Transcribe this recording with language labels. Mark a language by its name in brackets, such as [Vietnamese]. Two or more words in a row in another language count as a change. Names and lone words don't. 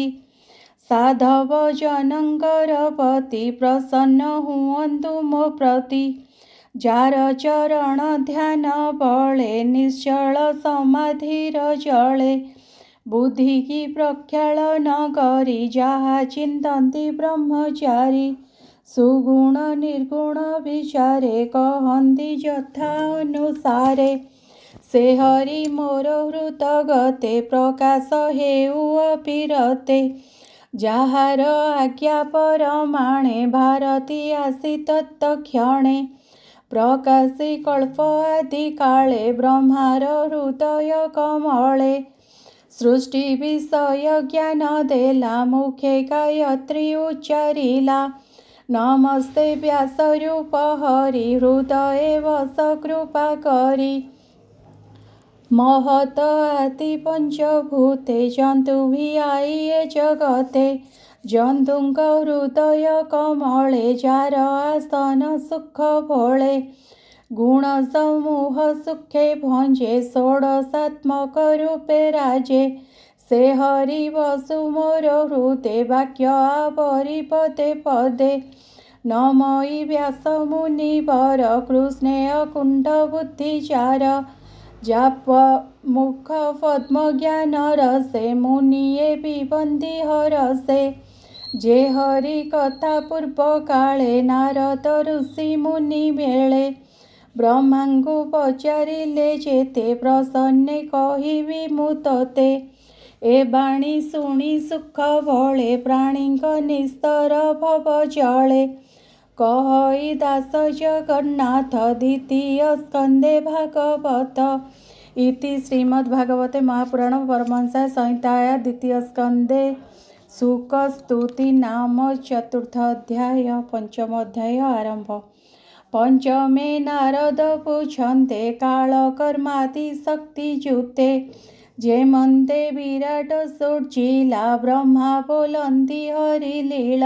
[Odia] ସାଧବ ଜନଙ୍କର ପତି, ପ୍ରସନ୍ନ ହୁଅନ୍ତୁ ମୋ ପ୍ରତି। ଯାର ଚରଣ ଧ୍ୟାନ ବଳେ, ନିଶ୍ଚଳ ସମାଧିର ଜଳେ। ବୁଦ୍ଧି କି ପ୍ରକ୍ଷାଳନ କରି, ଯାହା ଚିନ୍ତନ୍ତି ବ୍ରହ୍ମଚାରୀ। ସୁଗୁଣ ନିର୍ଗୁଣ ବିଚାରେ, କହନ୍ତି ଯଥା ଅନୁସାରେ। ସେ ହରି ମୋର ହୃତ ଗତେ, ପ୍ରକାଶ ହେଉ ଅପିରତେ। ଯାହାର ଆଜ୍ଞା ପରମାଣେ, ଭାରତୀ ଆସି ତତ୍କ୍ଷଣେ। ପ୍ରକାଶି କଳ୍ପ ଆଦି କାଳେ, ବ୍ରହ୍ମାର ହୃଦୟ କମଳେ। ସୃଷ୍ଟି ବିଷୟ ଜ୍ଞାନ ଦେଲା, ମୁଖେ ଗାୟତ୍ରୀ ଉଚ୍ଚାରିଲା। ନମସ୍ତେ ବ୍ୟାସ ରୂପ ହରି, ହୃଦୟ ବସ କୃପା କରି। ମହତ ଆଦି ପଞ୍ଚଭୂତେ, ଜନ୍ତୁ ଭି ଆଇଏ ଜଗତେ। ଜନ୍ତୁଙ୍କ ହୃଦୟ କମଳେ, ଯାର ଆସନ ସୁଖ ଭୋଳେ। ଗୁଣ ସମୂହ ସୁଖେ ଭଞ୍ଜେ, ଷୋଡ଼ଶାତ୍ମକ ରୂପେ ରାଜେ। ସେ ହରି ବସୁ ମୋର ହୃଦେ, ବାକ୍ୟ ଆବରି ପଦେ ପଦେ। ନମଇ ବ୍ୟାସ ମୁନିବର, କୃଷ୍ଣେୟ କୁଣ୍ଡ ବୁଦ୍ଧିଚାର। ଯାପ ମୁଖ ପଦ୍ମ ଜ୍ଞାନ ରସେ, ମୁନିଏ ପିବନ୍ତି ହରଷେ। ଯେ ହରି କଥା ପୂର୍ବ କାଳେ, ନାରଦ ଋଷି ମୁନି ମେଳେ। ବ୍ରହ୍ମାଙ୍କୁ ପଚାରିଲେ ଯେତେ, ପ୍ରସନ୍ନେ କହିବି ମୁଁ ତୋତେ। ଏ ବାଣୀ ଶୁଣି ସୁଖ ଭଲେ, ପ୍ରାଣୀକ ନିସ୍ତର ଭବ ଜଳେ। କହଇ ଦାସ ଜଗନ୍ନାଥ, ଦ୍ୱିତୀୟ ସ୍କନ୍ଦେ ଭାଗବତ। [Sanskrit] इति श्रीमद्भागवते महापुराण परमहंस संहिताया द्वितीय स्कंदे सुखस्तुति नाम चतुर्थाध्याय पंचमोध्याय आरंभ। [Odia] ପଞ୍ଚମେ ନାରଦ ପୁଚ୍ଛନ୍ତେ କାଳକର୍ମାତି ଶକ୍ତିଯୁକ୍ତେ ଯେ ମନ୍ତେ ବିରାଟ ସର୍ଜିଲା ବ୍ରହ୍ମା ବୋଲନ୍ତି ହରିଲୀଳା।